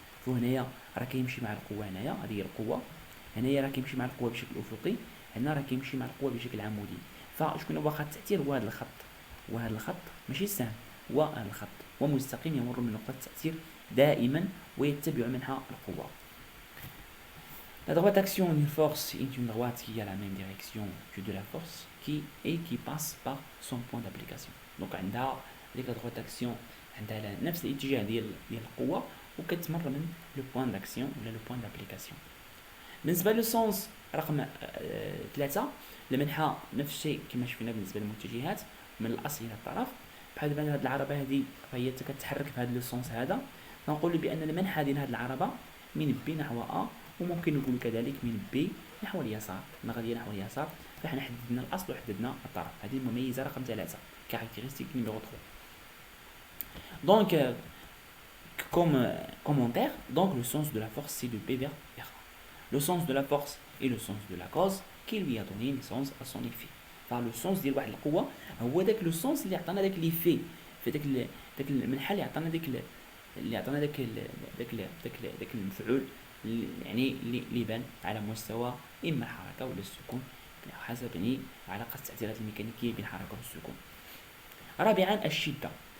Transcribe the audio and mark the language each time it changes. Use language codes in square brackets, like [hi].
[ar] فهنايا راه كيمشي مع القوه، هنايا هذه هي القوه، هنايا راه كيمشي مع القوه بشكل افقي، هنا راه كيمشي مع القوه بشكل عمودي. فشكون هو خط التاثير؟ هو هذا الخط، وهذا الخط ماشي سهم، هو هذا الخط، ومستقيم يمر من نقطه التاثير دائما ويتبع منها القوة. [fr] La droite action d'une force est une droite qui a la même direction que de la force qui passe par son point d'application. [ar] Donc عندها ديك la droite action عندها نفس الاتجاه ديال القوة وكتمر من لو بوين داكسيون ولا لو بوين دابليكاسيون. بالنسبة للسونس رقم 3 المنحى نفس الشيء كما شفنا بالنسبة للمتجهات من الأصل إلى الطرف. بحال دابا هاد العربة هذه فهي كتحرك في هذا لو سونس هذا، فنقول بأن المنحى ديال هاد العربة من بي نحو أ، وممكن نقول كذلك من بي نحو اليسار، من غادية نحو اليسار. فحنا حددنا الأصل وحددنا الطرف. هذه المميزة رقم 3 كاركتيرستيك نيميرو 3. [fr] Donc comme commentaire, donc le sens de la force c'est de B vers A. Le sens de la force est le sens de la cause qui lui a donné naissance à son effet. [ar] Enfin, le sens ديال واحد القوة هو داك لو سونس اللي عطانا داك ليفي في داك المنحى اللي عطانا داك المفعول يعني اللي بان على مستوى اما الحركة ولا السكون حسب يعني علاقة التأثيرات الميكانيكية بين الحركة والسكون. رابعا الشدة.